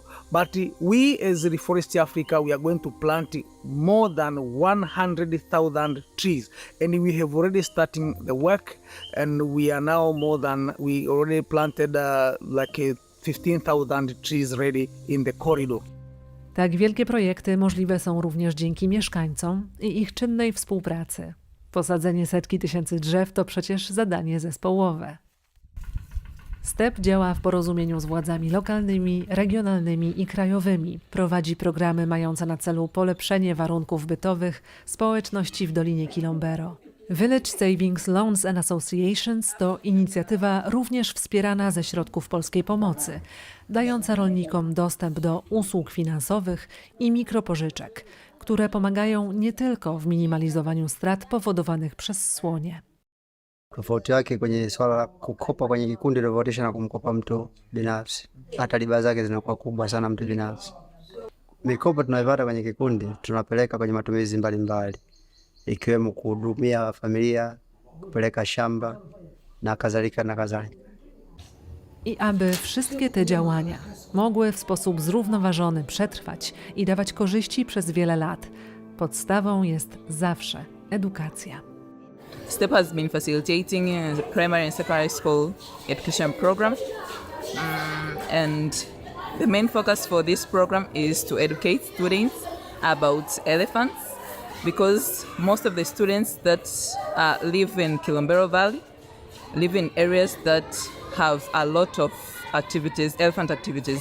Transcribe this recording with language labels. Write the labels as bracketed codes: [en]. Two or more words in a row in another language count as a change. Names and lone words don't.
[en] But we as Rainforest Africa, we are going to plant more than 100,000 trees, and we have already starting the work, and we are now we already planted like 15,000 trees ready in the corridor. [pl] Tak wielkie projekty możliwe są również dzięki mieszkańcom i ich czynnej współpracy. Posadzenie setki tysięcy drzew to przecież zadanie zespołowe. STEP działa w porozumieniu z władzami lokalnymi, regionalnymi i krajowymi. Prowadzi programy mające na celu polepszenie warunków bytowych społeczności w Dolinie Kilombero. Village Savings Loans and Associations to inicjatywa również wspierana ze środków polskiej pomocy, dająca rolnikom dostęp do usług finansowych i mikropożyczek, które pomagają nie tylko w minimalizowaniu strat powodowanych przez słonie. [sw] Tofauti yake kwenye swala la kukopa kwenye kikundi tofautisha na kumkopa mtu binafsi. Hata riba zake zinakuwa kubwa sana mtu binafsi. Mikopo tunaipata kwenye kikundi tunapeleka kwenye matumizi mbalimbali, ikiwemo kuhudumia familia, kupeleka shamba na kadhalika na kadhalika. [pl] I aby wszystkie te działania mogły w sposób zrównoważony przetrwać i dawać korzyści przez wiele lat, podstawą jest zawsze edukacja. [en] STEP has been facilitating primary and secondary school education program, and the main focus for this program is to educate students about elephants, because most of the students that live in Kilombero Valley live in areas that have a lot of activities, elephant activities.